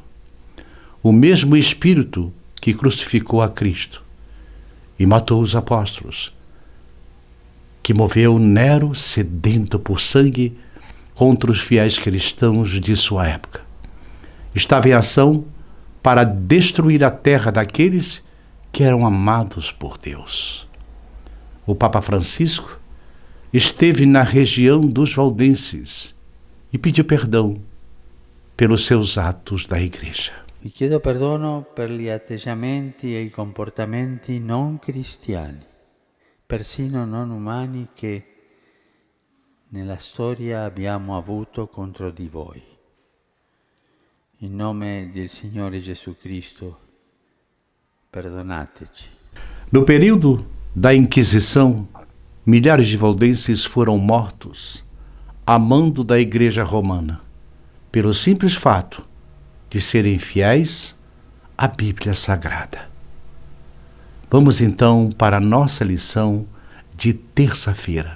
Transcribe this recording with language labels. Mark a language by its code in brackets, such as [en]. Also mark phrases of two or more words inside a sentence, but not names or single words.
[pt] O mesmo Espírito que crucificou a Cristo e matou os apóstolos, que moveu Nero sedento por sangue contra os fiéis cristãos de sua época, estava em ação para destruir a terra daqueles que eram amados por Deus. O Papa Francisco esteve na região dos valdenses e pediu perdão pelos seus atos da Igreja. [it] Vi chiedo perdono per gli atteggiamenti e i comportamenti non cristiani, persino non umani, che nella storia abbiamo avuto contro di voi. In nome del Signore Gesù Cristo, perdonateci. [pt] No período da Inquisição, milhares de valdenses foram mortos a mando da Igreja Romana, pelo simples fato de serem fiéis à Bíblia Sagrada. Vamos então para a nossa lição de terça-feira.